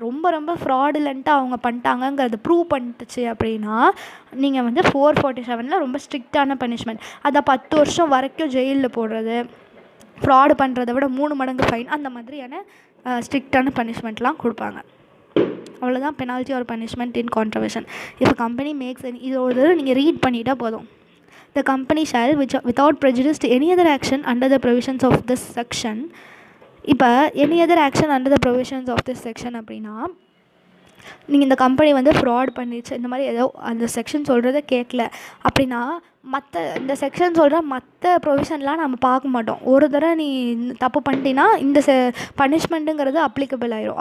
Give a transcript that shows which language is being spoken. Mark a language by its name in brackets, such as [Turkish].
[Tamil] ரொம்ப ஃப்ராடுலண்ட்டாக அவங்க பண்ணிட்டாங்கங்கிறது ப்ரூவ் பண்ணிட்டுச்சு அப்படின்னா நீங்கள் வந்து 447 ரொம்ப ஸ்ட்ரிக்டான பனிஷ்மெண்ட். அதை 10 வருஷம் வரைக்கும் ஜெயிலில் போடுறது, ஃப்ராடு பண்ணுறதை விட 3 மடங்கு ஃபைன், அந்த மாதிரியான ஸ்ட்ரிக்டான பனிஷ்மெண்ட்லாம் கொடுப்பாங்க. அவ்வளோதான் [English] Penalty or punishment in contravention. [Tamil] இப்போ கம்பெனி மேக்ஸ் இதோட நீங்கள் ரீட் பண்ணிட்டால் போதும். [English] The company shall, without prejudice to any other action under the provisions of this section. [Tamil] இப்போ [English] any other action under the provisions of this section [Tamil] அப்படின்னா நீங்கள் இந்த company வந்து ஃப்ராட் பண்ணிடுச்சு, இந்த மாதிரி ஏதோ அந்த செக்ஷன் சொல்கிறத கேட்கல அப்படின்னா இந்த செக்ஷன் சொல்கிற மற்ற ப்ரொவிஷன்லாம் நம்ம பார்க்க மாட்டோம். ஒரு தடவை நீ தப்பு பண்ணிட்டீங்கன்னா இந்த பனிஷ்மெண்ட்டுங்கிறது அப்ளிகபிள் ஆயிரும்.